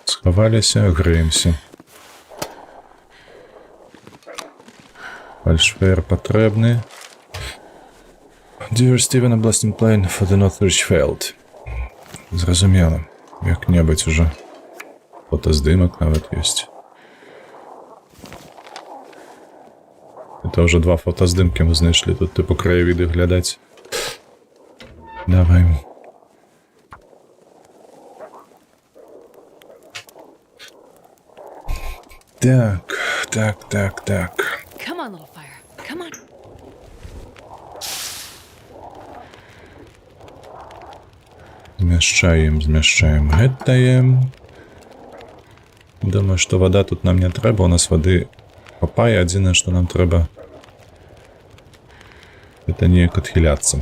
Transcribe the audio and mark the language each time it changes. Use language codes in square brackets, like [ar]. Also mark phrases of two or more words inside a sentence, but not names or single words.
[be] схаваліся, грэемся. Фальшфеер патрэбны. [en] Dear Steven, a blasting plane for the Northridge failed. [be] Зразумела. Як-небудзь ужо. Фотаздымак нават ёсць. [ru] Это уже [be] 2 фотаздымкі мы знайшлі. Тут типу краявіды глядаць. Давай. Так. [en] Come on, little fire. Come on. [be] Змяшчаем гэтае. Думаю, што вада тут нам не трэба. У нас вады хапае. Адзінае, што нам трэба, это неяк адхіляцца.